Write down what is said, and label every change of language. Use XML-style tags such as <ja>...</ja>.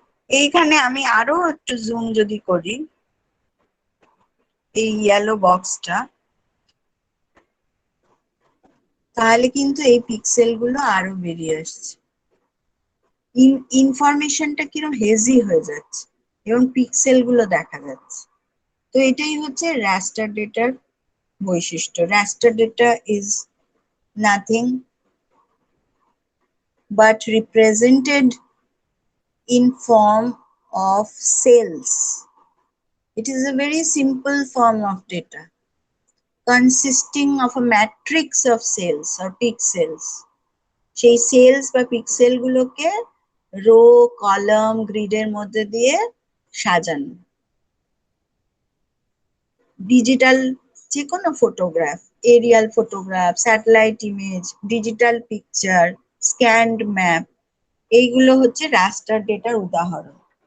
<bn>এইখানে আমি আরো একটু জুম যদি করি, এই ইয়েলো বক্সটা, তাহলে কিন্তু এই পিক্সেল গুলো আরো বেরিয়ে আসছে। ইনফরমেশনটা কিরকম হেজি হয়ে যাচ্ছে এবং পিক্সেল গুলো দেখা যাচ্ছে। তো এটাই হচ্ছে রাস্টার ডেটার বৈশিষ্ট্য।</bn> <en>Raster data is nothing but represented in form of cells. It is a very simple form of data consisting of a matrix of cells or pixels.</en> <bn>সেই সেলস বা পিক্সেল গুলোকে রো, কলাম, গ্রিডের মধ্যে দিয়ে সাজানো। ডিজিটাল যে কোনো photograph, Arial photograph, satellite image, digital picture, scanned map, এইগুলো হচ্ছে রাস্টার ডেটার উদাহরণ।</bn>